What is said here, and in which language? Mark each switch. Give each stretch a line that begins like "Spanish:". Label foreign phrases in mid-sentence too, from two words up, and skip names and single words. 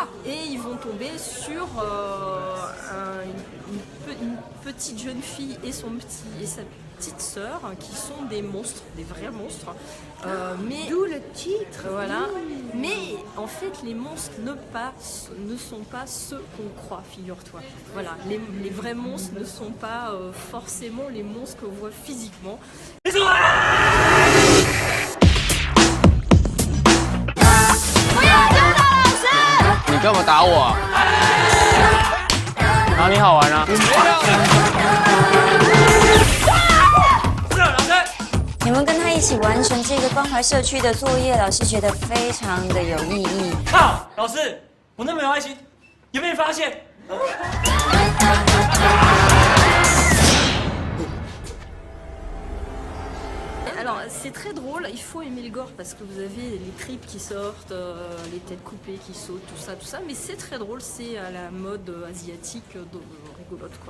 French: Et ils vont tomber sur une petite jeune fille et sa petite sœur qui sont des monstres, des vrais monstres. D'où le titre. Voilà. Mais en fait, les monstres ne sont pas ceux qu'on croit, figure-toi. Voilà. Les vrais monstres ne sont pas forcément les monstres qu'on voit physiquement.
Chinese: 你干嘛打我？哪里好玩啊？你们跟他一起完成这个关怀社区的作业，老师觉得非常的有意义。靠，老师，我那么有爱心，有没有发现？
French: Alors c'est très drôle, il faut aimer le gore parce que vous avez les tripes qui sortent, les têtes coupées qui sautent, tout ça, mais c'est très drôle, c'est à la mode asiatique, rigolote quoi.